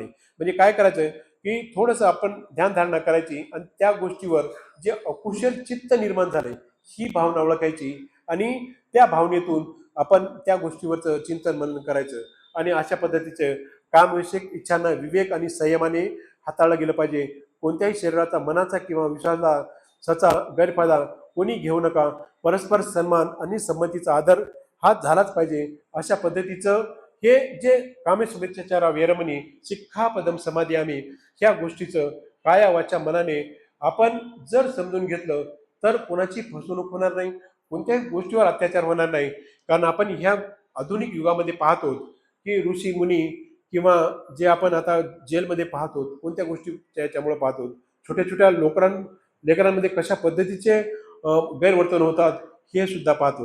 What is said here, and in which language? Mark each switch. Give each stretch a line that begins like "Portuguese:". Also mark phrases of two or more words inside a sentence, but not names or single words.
Marathi: म्हणजे काय करायचं की थोडंसं आपण ध्यानधारणा करायची आणि त्या गोष्टीवर जे अकुशल चित्त निर्माण झाले ही भावना ओळखायची आणि त्या भावनेतून आपण त्या गोष्टीवरचं चिंतन मनन करायचं आणि अशा पद्धतीचं कामविषयक इच्छांना विवेक आणि संयमाने हाताळलं गेलं पाहिजे. कोणत्याही शरीराचा, मनाचा किंवा विश्वासाचा गैरफायदा कोणी घेऊ नका. परस्पर सन्मान आणि संमतीचा आदर हा झालाच पाहिजे. अशा पद्धतीचं हे जे
Pali: कामेशुभेच्छाचारा वेरमणी शिक्षापदम समाधियामी
Marathi: ह्या गोष्टीचं काया वाचा मनाने आपण जर समजून घेतलं तर कोणाची फसवणूक होणार नाही, कोणत्याही गोष्टीवर अत्याचार होणार नाही. कारण आपण ह्या आधुनिक युगामध्ये पाहतो की ऋषी मुनी किंवा जे आपण आता जेलमध्ये पाहतो, कोणत्या गोष्टी त्याच्यामुळे पाहतो, छोट्या छोट्या लेकरांमध्ये कशा पद्धतीचे गैरवर्तन होतात हे सुद्धा पाहतो.